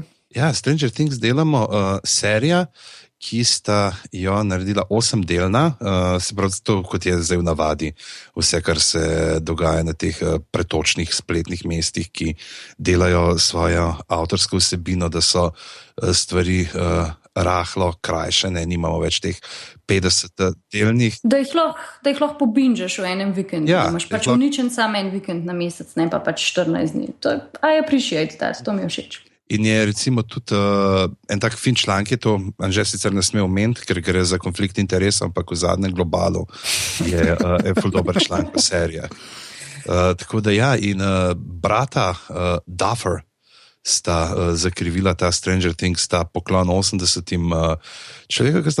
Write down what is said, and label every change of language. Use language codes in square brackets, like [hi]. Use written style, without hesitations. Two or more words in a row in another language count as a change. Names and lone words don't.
[sl] Ja, Stranger Things delamo serija, ki sta jo naredila 8-delna, se pravi to, kot je zdaj v navadi, vse, kar se dogaja na teh pretočnih spletnih mestih, ki delajo svojo avtorsko vsebino, da so stvari rahlo krajše, ne, nimamo več teh 50 delnih. Da jih lahko pobinžeš v enem vikendu. Ja, imaš pač uničen sam en vikend na mesec, ne pa pač 14 dni. [en] I appreciate that, [sl] to mi je všeč. In je recimo tudi en tak fin članek, je to Anže sicer ne sme omeniti, ker gre za konflikt interesov, ampak v zadnjem globalu je ful dober članek v serijah. Tako da ja, in brata Duffer sta zakrivila ta Stranger Things, sta poklon 80-im človeka, ki sta